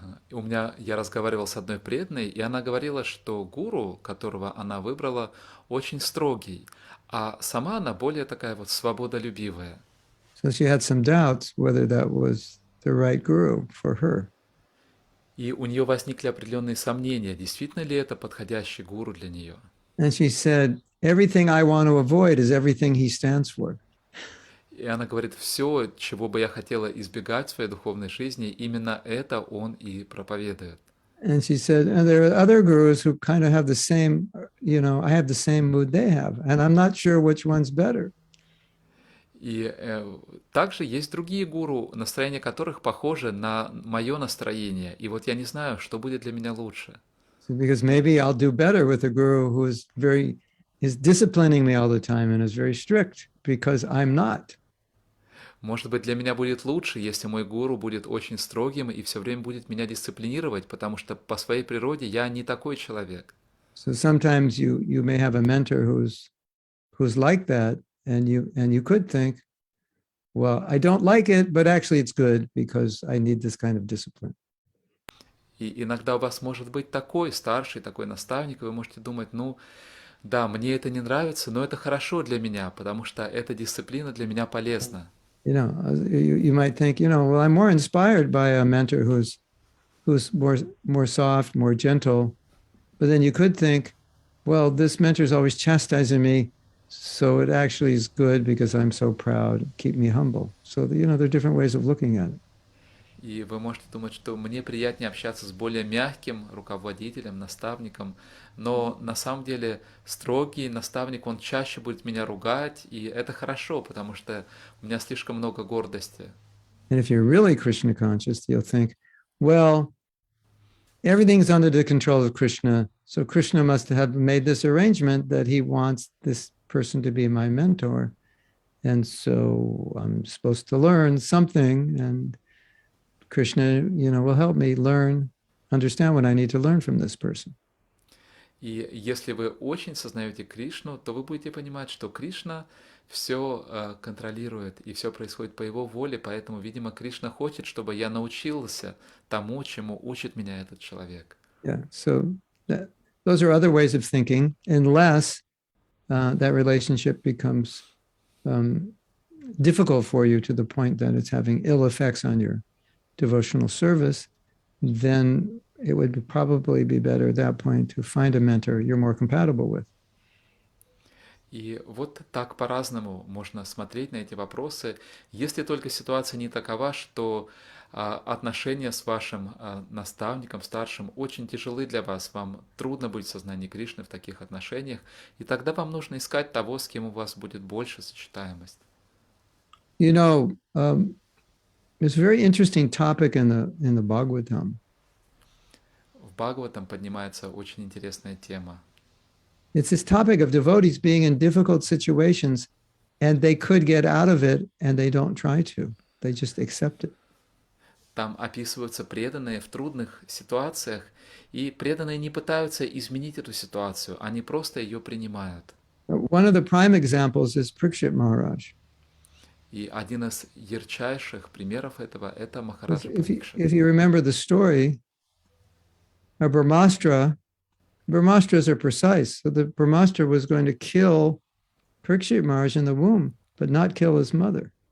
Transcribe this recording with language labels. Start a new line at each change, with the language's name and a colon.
Russian: Я разговаривал с одной преданной, и она говорила, что гуру, которого она выбрала, очень строгий, а сама она более такая вот свободолюбивая.
English: So she had some doubts whether that was the right guru for her.
Russian: И у нее возникли определенные сомнения, действительно ли это подходящий гуру для нее.
English: And she said, everything I want to avoid is everything he stands for.
Russian: И она говорит, все, чего бы я хотела избегать в своей духовной жизни, именно это он и проповедует.
English: And she said, and there are other gurus who kind of have the same, I have the same mood they have, and I'm not sure which one's better.
Russian: И также есть другие гуру, настроение которых похоже на мое настроение. И вот я не знаю, что будет для меня лучше.
English: So because maybe I'll do better with a guru who is disciplining me all the time and is very strict because I'm not.
Russian: Может быть, для меня будет лучше, если мой гуру будет очень строгим и все время будет меня дисциплинировать, потому что по своей природе я не такой человек.
English: So sometimes you may have a mentor who's like that, and you could think, well, I don't like it, but actually it's good because I need this kind of discipline.
Russian: И иногда у вас может быть такой старший, такой наставник, и вы можете думать, ну, да, мне это не нравится, но это хорошо для меня, потому что эта дисциплина для меня полезна.
English: You might think, well, I'm more inspired by a mentor who's more soft, more gentle. But then you could think, well, this mentor is always chastising me, so it actually is good because I'm so proud, keep me humble. So, there are different ways of looking at it.
Russian: И вы можете думать, что мне приятнее общаться с более мягким руководителем, наставником, но на самом деле строгий наставник, он чаще будет меня ругать, и это хорошо, потому что у меня слишком много гордости.
English: And if you're really Krishna conscious, you'll think, well, everything's under the control of Krishna, so Krishna must have made this arrangement that he wants this person to be my mentor. And so I'm supposed to learn something, and Krishna, will help me understand what I need to learn from this person.
Russian: И если вы очень сознаете Кришну, то вы будете понимать, что Кришна все контролирует, и все происходит по его воле, поэтому, видимо, Кришна хочет, чтобы я научился тому, чему учит меня этот человек.
English: Yeah, so those are other ways of thinking, unless that relationship becomes difficult for you to the point that it's having ill effects on your devotional service, then it would probably be better at that point to find a mentor you're more compatible with.
Russian: И вот так по-разному можно смотреть на эти вопросы, если только ситуация не такова, что отношения с вашим наставником, старшим, очень тяжелы для вас, вам трудно быть в сознании Кришны в таких отношениях, и тогда вам нужно искать того, с кем у вас будет больше сочетаемость.
English: It's a very interesting topic in the Bhagavatam.
Russian: В Бхагаватам поднимается очень интересная тема.
English: It's this topic of devotees being in difficult situations, and they could get out of it, and they don't try to. They just accept it.
Russian: Там описываются преданные в трудных ситуациях, и преданные не пытаются изменить эту ситуацию, они просто ее принимают.
English: One of the prime examples is Parikshit Maharaj.
Russian: И один из ярчайших примеров этого – это Махараджа Парикшит.
English: If you remember the story, a Brahmastras are precise. So the Brahmastra was going to kill Parikshit Maharaj in the womb, but not kill his mother.